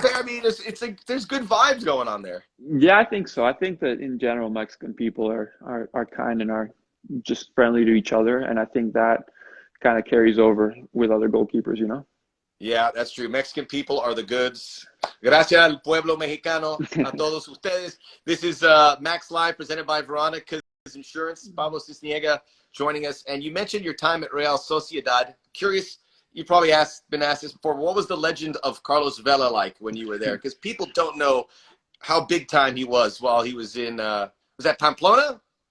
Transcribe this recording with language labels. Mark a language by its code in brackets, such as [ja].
[en] fair? I mean, it's like there's good vibes going on there. Yeah, I think so. I think that in general, Mexican people are kind and are just friendly to each other, and I think that kind of carries over with other goalkeepers, you know? Yeah, that's true. Mexican people are the goods. [es] Gracias al pueblo mexicano, a todos ustedes. [en] This is Max Live presented by Veronica's Insurance. Pablo Sisniega joining us. And you mentioned your time at Real Sociedad. Curious, you probably been asked this before. What was the legend of Carlos Vela like when you were there? Because people don't know how big time he was while he was in, was that Pamplona?